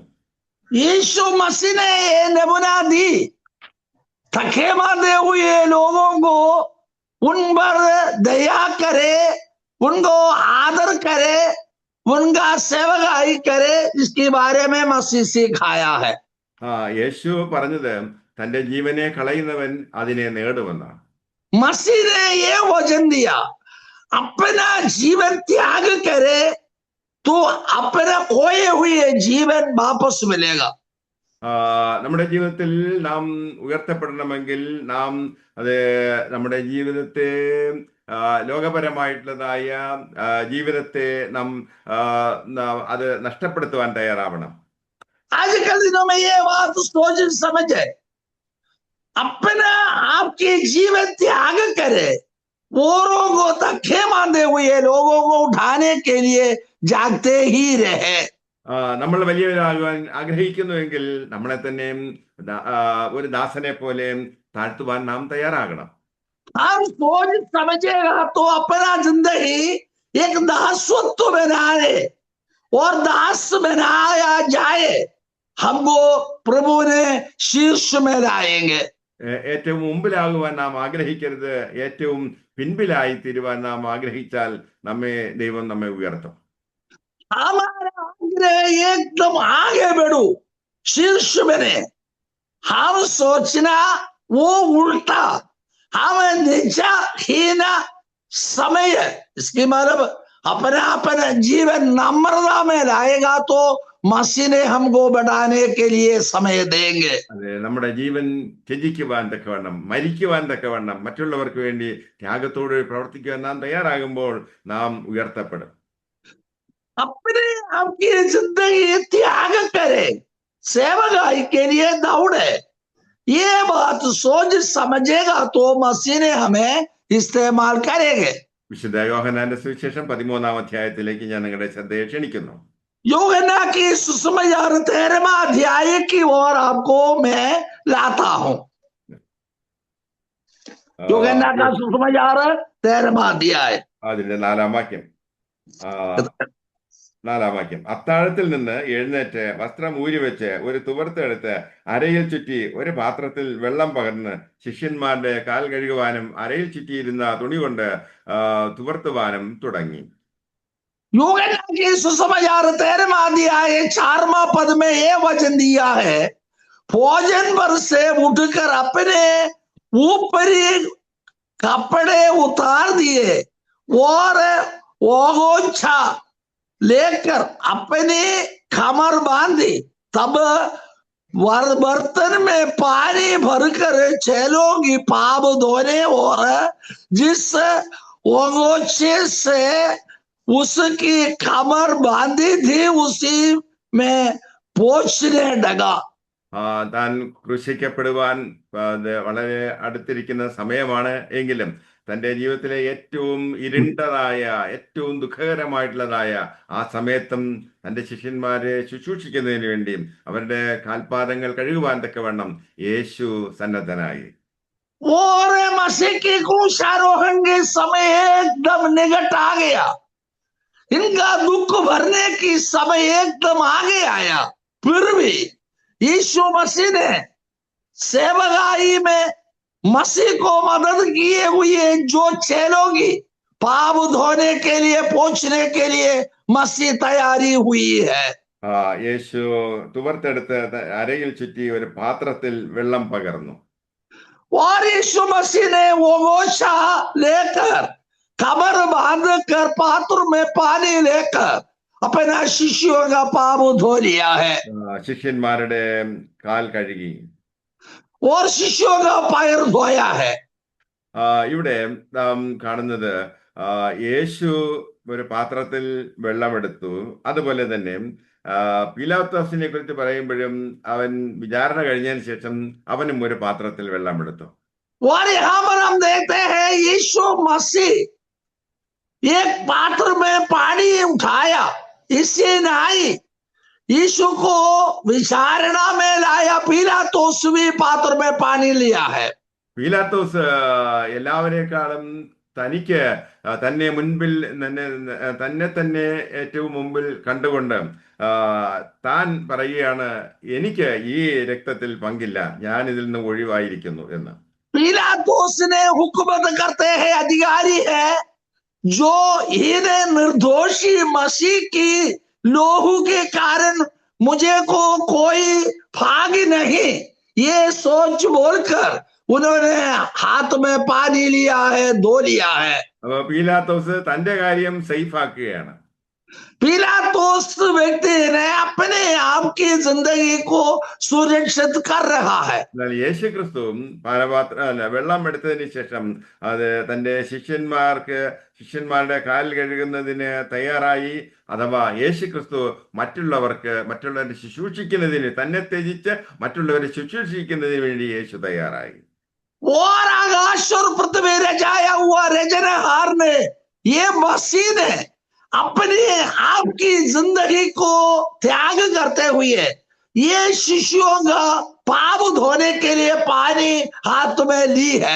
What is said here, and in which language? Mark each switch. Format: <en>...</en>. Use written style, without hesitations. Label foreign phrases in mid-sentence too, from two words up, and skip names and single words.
<hi>यीशु मसीह ने ये नमूना दी, थके मांदे हुए लोगों को उन पर दया करे, उनको आदर करे, उनका सेवकाई करे, इसके बारे में मसीह सिखाया है।</hi> <ml>യേശു പറഞ്ഞത് തന്റെ ജീവനെ കളയുന്നവൻ അതിനെ നേടുമെന്നാണ്.</ml> <hi>मसीह ने ये वचन दिया, अपना जीवन त्याग करे तो अपना खोए हुए जीवन वापस मिलेगा।</hi> <ml>നമ്മുടെ ജീവിതത്തിൽ നാം ഉയർത്തപ്പെടണമെങ്കിൽ നാം അത് നമ്മുടെ ജീവിതത്തെ ലോകപരമായിട്ടുള്ളതായ ജീവിതത്തെ നാം അത് നഷ്ടപ്പെടുത്തുവാൻ തയ്യാറാവണം.</ml> <hi>आजकल दिनों में ये बात सोच समझे, अपना आपके जीवन त्याग करे, औरों को धक्के मारते हुए लोगों को उठाने के लिए जागते ही रहे।</hi> <ml>നമ്മൾ വലിയവരാകുവാൻ ആഗ്രഹിക്കുന്നുവെങ്കിൽ നമ്മളെ തന്നെ ഒരു ദാസനെ പോലെ താഴ്ത്തുവാൻ നാം തയ്യാറാകണം.</ml> <hi>हम सोच समझेगा तो अपना जिंदगी एक दासत्व बनाए और दास बनाया जाए, हमको प्रभु ने शीर्ष में लाएंगे.</hi> <ml>ഏറ്റവും മുമ്പിലാകുവാൻ നാം ആഗ്രഹിക്കരുത്, ഏറ്റവും പിൻപിലായി തീരുവാൻ നാം ആഗ്രഹിച്ചാൽ ദൈവം നമ്മെ ഉയർത്തും.</ml> <hi>हमारा आग्रह एकदम आगे बढ़ो, शीर्ष बने। हम सोचना वो उल्टा, हम निजा हीना समय, इसकी मतलब अपना अपना जीवन नम्रता में लाएगा तो मसीह ने हमको बढ़ाने के लिए समय देंगे.</hi> <ml>അതെ, നമ്മുടെ ജീവൻ ത്യജിക്കുവാൻ തക്കവണ്ണം, മരിക്കുവാൻ തക്കവണ്ണം, മറ്റുള്ളവർക്ക് വേണ്ടി ത്യാഗത്തോട് പ്രവർത്തിക്കുവാൻ നാം തയ്യാറാകുമ്പോൾ നാം ഉയർത്തപ്പെടും.</ml> <hi>अपने आपकी जिंदगी त्याग करे, सेवकाई के लिए दौड़े, ये बात सोच समझेगा तो मसीह ने हमें इस्तेमाल करेंगे.</hi> <ml>വിശുദ്ധ യോഹന്നാന്റെ സുവിശേഷം 13-ാം അധ്യായത്തിലേക്ക് ഞാൻ നിങ്ങളുടെ ശ്രദ്ധയെ ക്ഷണിക്കുന്നു.</ml> <hi>यूहन्ना की सुसमाचार 13वां अध्याय की ओर आपको मैं लाता हूं. यूहन्ना का सुसमाचार 13वां अध्याय</hi> <ml>അതിന്റെ 4-ാം വാക്യം. 4-ാം വാക്യം. അത്താഴത്തിൽ നിന്ന് എഴുന്നേറ്റ് വസ്ത്രം ഊരിവെച്ച് ഒരു തുവർത്ത് അരയിൽ ചുറ്റി ഒരു പാത്രത്തിൽ വെള്ളം പകർന്ന് ശിഷ്യന്മാരുടെ കാൽ കഴുകുവാനും അരയിൽ ചുറ്റിയിരുന്ന തുണി കൊണ്ട് തുവർത്തുവാനും തുടങ്ങി.</ml> <hi>यूहन्ना की सुसमाचार 13वां अध्याय 4वां पद में ये वचन दिया है, भोजन पर से उठकर अपने ऊपरी कपड़े उतार दिए और ओगोछा लेकर अपनी कमर बांधी, तब बर्तन में पानी भरकर चेलों की पाप धोने और जिस ओगोछे से उसकी कमर बांधी थी उसी में पोंछने लगा.</hi> <ml>താൻ ക്രൂശിക്കപ്പെടുവാൻ വളരെ അടുത്തിരിക്കുന്ന സമയമാണ് എങ്കിലും തൻ്റെ ജീവിതത്തിലെ ഏറ്റവും ഇരുണ്ടതായ, ഏറ്റവും ദുഃഖകരമായിട്ടുള്ളതായ ആ സമയത്തും തൻ്റെ ശിഷ്യന്മാരെ ശുശ്രൂഷിക്കുന്നതിന് വേണ്ടിയും അവരുടെ കാൽപാദങ്ങൾ കഴുകുവാൻ തക്കവണ്ണം യേശു സന്നദ്ധനായി.</ml> <hi>और मसीह की क्रूसारोहण के समय एकदम निकट आ गया, इनका दुख भरने की समय एकदम आगे आया। फिर भी यीशु मसीह ने सेवकाई में मसीह को मदद किए हुए जो चेलों की पाप धोने के लिए, पहुंचने के लिए मसीह तैयारी हुई है।</hi> <ml>യേശു തുവർത്തെടുത്ത് അരയിൽ ചുറ്റി ഒരു പാത്രത്തിൽ വെള്ളം പകർന്നു.</ml> <hi>और यीशु मसीह ने वो गोशा लेकर, कमर बांधकर, पात्र में पानी लेकर अपना शिष्यों का पाप धो लिया है</hi> <ml>ശിഷ്യന്മാരുടെ കാൽ കഴുകി.</ml> <hi>और शिष्यों का पैर धोया है।</hi> <ml>ഇവിടെ നാം കാണുന്നത് യേശു ഒരു പാത്രത്തിൽ വെള്ളമെടുത്തു. അതുപോലെ തന്നെ പീലാത്തോസിനെ കുറിച്ച് പറയുമ്പോഴും അവൻ വിചാരണ കഴിഞ്ഞതിന് ശേഷം അവനും ഒരു പാത്രത്തിൽ വെള്ളമെടുത്തു.</ml> <hi>और यहाँ पर हम देखते हैं यीशु मसीह एक पात्र में पानी उठाया, इससे नहाई, यीशु को विचारणा में लाया। पीलातोस भी पात्र में पानी लिया है।</hi> <ml>പീലാത്തോസ് എല്ലാവരെക്കാളും തനിക്ക് തന്നെ മുൻപിൽ തന്നെ ഏറ്റവും മുമ്പിൽ കണ്ടുകൊണ്ട് താൻ പറയുകയാണ്, എനിക്ക് ഈ രക്തത്തിൽ പങ്കില്ല, ഞാൻ ഇതിൽ നിന്ന് ഒഴിവായിരിക്കുന്നു എന്ന്.</ml> <hi>पीलातोस ने हुकूमत करते हैं, अधिकारी है, जो इन्हें निर्दोषी मसीह की लोहू के कारण मुझे को कोई भाग नहीं, ये सोच बोलकर उन्होंने हाथ में पानी लिया है, धो लिया है।</hi> <ml>അപ്പൊ പീലാത്തോസ് തന്റെ കാര്യം സേഫ് ആക്കുകയാണ്.</ml> <hi>पीलातोस व्यक्ति ने अपने आप की जिंदगी को सुरक्षित कर रहा है।</hi> <ml>എന്നാൽ യേശു ക്രിസ്തുവും വെള്ളം എടുത്തതിന് ശേഷം അത് തന്റെ ശിഷ്യന്മാരുടെ കാൽ കഴുകുന്നതിന് തയ്യാറായി. അഥവാ യേശു ക്രിസ്തു മറ്റുള്ളവരെ ശുശ്രൂഷിക്കുന്നതിന്, തന്നെ ത്യജിച്ച് മറ്റുള്ളവരെ ശുശ്രൂഷിക്കുന്നതിന് വേണ്ടി യേശു തയ്യാറായി.</ml> <hi>और आकाश और पृथ्वी रचाया हुआ रचनहार ने, ये मसीह ने अपने आप की जिंदगी को त्याग करते हुए ये शिष्यों का पाप धोने के लिए पानी हाथ में ली है।</hi>